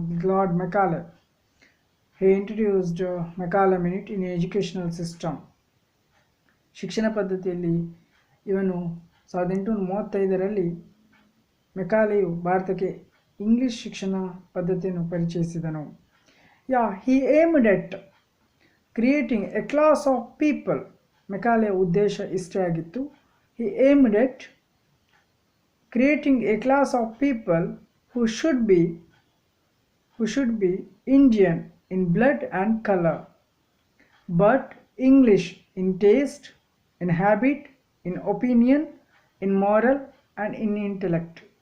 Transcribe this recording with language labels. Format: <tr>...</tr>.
<en>Lord Macaulay he introduced Macaulay Minute in educational system.</en> <kn>ಶಿಕ್ಷಣ ಪದ್ಧತಿಯಲ್ಲಿ ಇವನು 1835ರಲ್ಲಿ ಮೆಕಾಲೆಯು ಭಾರತಕ್ಕೆ ಇಂಗ್ಲಿಷ್ ಶಿಕ್ಷಣ ಪದ್ಧತಿಯನ್ನು ಪರಿಚಯಿಸಿದನು.</kn> <en>he aimed at creating a class of people.</en> <kn>ಮೆಕಾಲೆಯ ಉದ್ದೇಶ ಇಷ್ಟೇ ಆಗಿತ್ತು.</kn> <en>he aimed at creating a class of people who should be Indian in blood and color, but English in taste, in habit, in opinion, in moral and in intellect.</en>